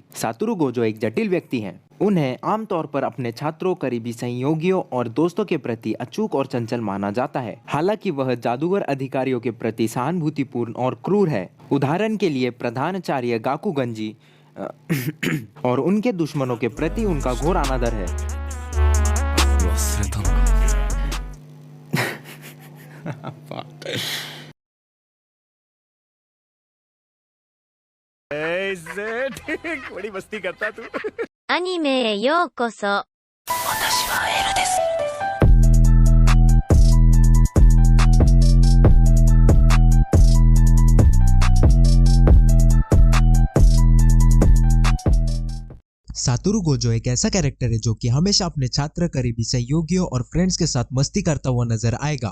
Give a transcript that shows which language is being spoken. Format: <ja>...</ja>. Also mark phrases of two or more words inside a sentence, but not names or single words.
<hi>सातोरू गोजो एक जटिल व्यक्ति हैं। उन्हें आमतौर पर अपने छात्रों, करीबी सहयोगियों और दोस्तों के प्रति अचूक और चंचल माना जाता है। हालांकि वह जादूगर अधिकारियों के प्रति सहानुभूतिपूर्ण और क्रूर है। उदाहरण के लिए प्रधानाचार्य गाकुगंजी और उनके दुश्मनों के प्रति उनका घोर अनादर है।</hi> <ja>忘れたのか。</ja> <hi>ऐसे ठीक बड़ी मस्ती करता तू।</hi> <ja>アニメへようこそ。</ja> <hi>सातोरू गोजो एक ऐसा कैरेक्टर है जो कि हमेशा अपने छात्र, करीबी सहयोगियों और फ्रेंड्स के साथ मस्ती करता हुआ नजर आएगा।</hi>